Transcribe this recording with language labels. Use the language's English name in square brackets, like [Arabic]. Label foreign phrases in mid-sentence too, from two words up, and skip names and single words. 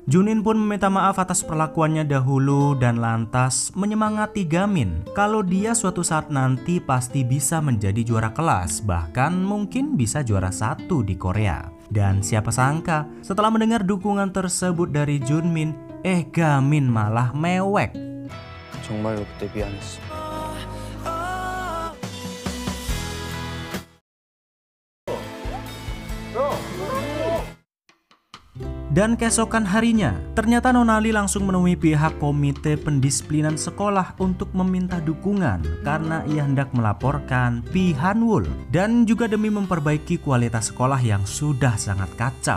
[Indonesian] Junmin pun meminta maaf atas perlakuannya dahulu dan lantas menyemangati Gamin kalau dia suatu saat nanti pasti bisa menjadi juara kelas, bahkan mungkin bisa juara 1 di Korea. Dan siapa sangka setelah mendengar dukungan tersebut dari Junmin, Gamin malah mewek. [Korean] 정말로 그때 미안했어. [Indonesian] Dan keesokan harinya, ternyata Nonali langsung menemui pihak komite pendisiplinan sekolah untuk meminta dukungan karena ia hendak melaporkan Pi Hanwul dan juga demi memperbaiki kualitas sekolah yang sudah sangat kacau.